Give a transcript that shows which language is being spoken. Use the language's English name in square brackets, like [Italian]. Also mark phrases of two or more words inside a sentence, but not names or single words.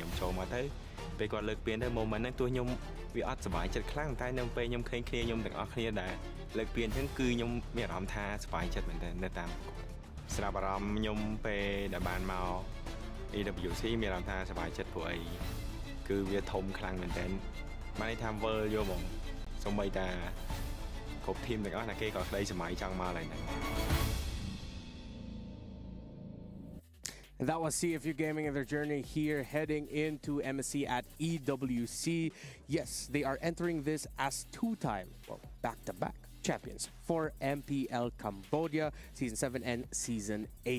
[Khmer] ខ្ញុំចូលមកទៅពេលគាត់លើកពានទៅ moment ហ្នឹងទោះខ្ញុំវាអត់សុបាយចិត្តខ្លាំងតែនៅពេលខ្ញុំឃើញគ្នាខ្ញុំទាំងអស់គ្នាដែលលើកពានអញ្ចឹងគឺខ្ញុំមានអារម្មណ៍ថាសុបាយចិត្តមែនទែននៅតាមស្រាប់អារម្មណ៍ខ្ញុំពេលដែលបានមក EWC មានអារម្មណ៍ថាសុបាយចិត្តព្រោះអីគឺវាធំខ្លាំងមែនទែនបានន័យថាវើលយកហ្មងសូម្បីតាគ្រប់ team ទាំងអស់ណាគេក៏ក្តីសម័យចង់មកឡើយហ្នឹង [English] And that was CFU Gaming and their journey here heading into MSC at EWC. Yes, they are entering this as two-time, well, back-to-back champions for MPL Cambodia Season 7 and Season 8.